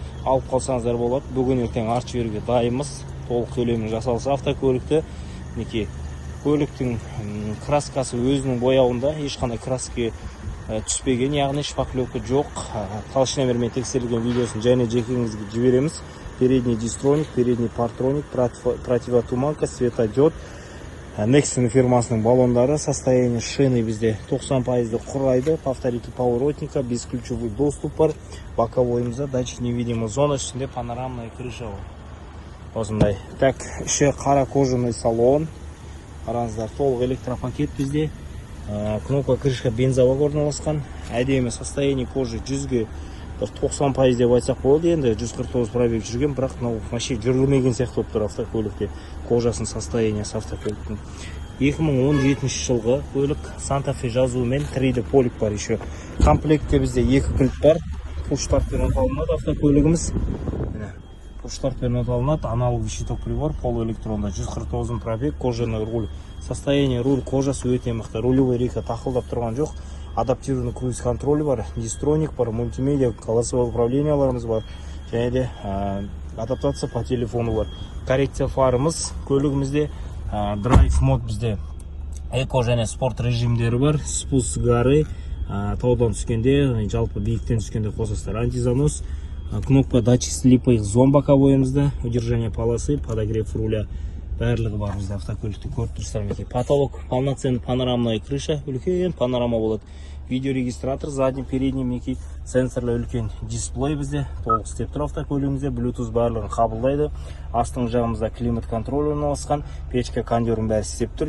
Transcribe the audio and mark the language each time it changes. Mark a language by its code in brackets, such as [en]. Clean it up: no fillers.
[kk] Алып қалсаңыздар болады. Бүгін ертең арт жіберуге дайынбыз. Толық төлемі жасалса автокөлікті. Мінекей көліктің краскасы өзінің бояуында, ешқандай краска түспеген, яғни шпаклевка жоқ. Толщиномермен тексерілген видеосын және жекеңізге жібереміз. [ru] Передний дистроник, передний партроник, противотуманка, светодиод. [kk] Nexon фирмасының баллондары, [ru] состояние шины [kk] бізде 90% құрайды. [ru] Повторите поворотника, бесключевой доступ бар. Боковойымызда датчик невидимый зона, [kk] ішінде [ru] панорамная крыша бар. [kk] Осындай. Так, іші қара [ru] кожаный салон. [kk] Қараңыздар, толық электропакет бізде. [ru] Кнопка крышка бензовок [kk] орналасқан. Әдемі [ru] состояние кожи [kk] 100-ге 90% деп айтсақ болды. Енді 149 пробег жүрген, бірақ [ru] вообще [kk] жүрілмеген сияқты болып тұр автокөлікте. Кожасын состояниясы автокөліктің. 2017 жылғы көлік Santa Fe жазуымен 3D полик бар [ru] еще. [kk] Комплектте бізде 2 кілт бар. Пуш-стартпен аталынады автокөлігіміз. Пуш-стартпен аталынады. [ru] Аналоговый щиток прибор, полуэлектронда, 149 пробег, кожаный руль. [kk] Состояние руль кожасы өте мықты. Рулевой рейка тақылдап тұрған жоқ. [ru] Адаптированный круиз-контроль бар, дистроник бар, мультимедиа, колесовое управленияларымыз бар, [kk] және де [ru] адаптация по телефону бар. [kk] Коррекция фарымыз көлігімізде, драйв мод бізде эко және спорт режимдері бар. [ru] Спуск горы, [kk] таудан түскенде, жалпы биіктен түскенде қосасыздар. [ru] Антизанос, кнопка датчик слипых зон боковойымызда, удержание полосы, подогрев руля. [kk] Барлығы бар бізде автокөлікті көріп тұрсыздар ме? [ru] Потолок, полноценный панорамная крыша, [kk] үлкен панорама болады. [ru] Видеорегистратор, задний, передний, [kk] мінекей сенсорлы үлкен дисплей бізде. Толық істеп тұр автокөлігімізде, Bluetooth барлығын қабылдайды. Астың жағымызда климат контроль орналасқан, печка, кондердің бәрі істеп тұр.